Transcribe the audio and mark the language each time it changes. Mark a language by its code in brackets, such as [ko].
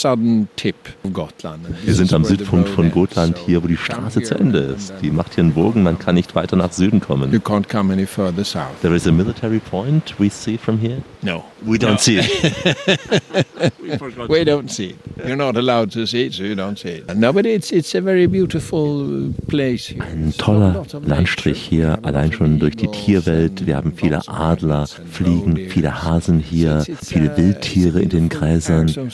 [de] Wir sind am Südpunkt von Gotland, hier wo die Straße zu Ende ist. Die macht hier einen Bogen, man kann nicht weiter nach Süden kommen. [en] There is a military point we see from here? No. We don't see it. We don't see it. You're not allowed to see it, so you don't see it. No, but it's a very beautiful place here. [de] Ein toller Landstrich hier, allein schon durch die Tierwelt. Wir haben viele Adler, Fliegen, viele Hasen hier, viele Wildtiere in den Gräsern.